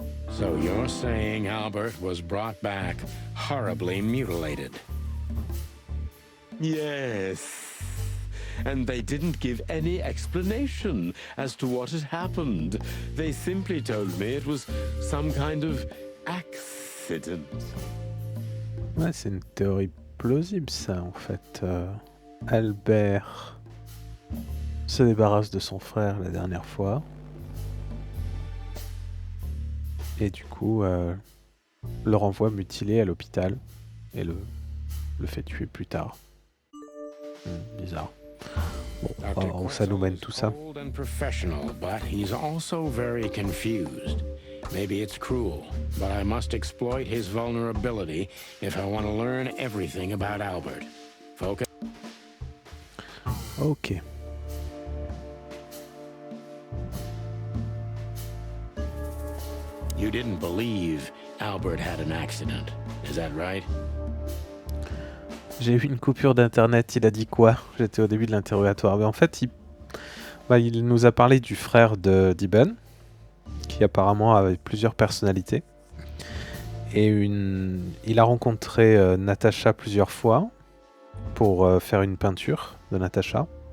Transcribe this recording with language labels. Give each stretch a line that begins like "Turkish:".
English: So you're saying Albert was brought back horribly mutilated? Yes. And they didn't give any explanation as to what had happened. They simply told me it was some kind of accident.
French: Ouais, c'est une théorie plausible, ça, en fait. Albert se débarrasse de son frère la dernière fois. Et du coup, le renvoie mutilé à l'hôpital. Et le fait tuer plus tard. Bizarre. Bon, on va voir où ça nous mène tout ça.
English: Old and professional, but he's also very confused. Maybe it's cruel, but I must exploit his vulnerability if I want to learn everything about Albert. Focus. Ok. You didn't believe Albert had an accident, is that right?
French: J'ai eu une coupure d'internet, il a dit quoi? J'étais au début de l'interrogatoire. Mais en fait, il nous a parlé du frère de d'Ibn. qui apparemment avait plusieurs personnalités. Et il a rencontré Natasha plusieurs fois pour faire une peinture de Natasha.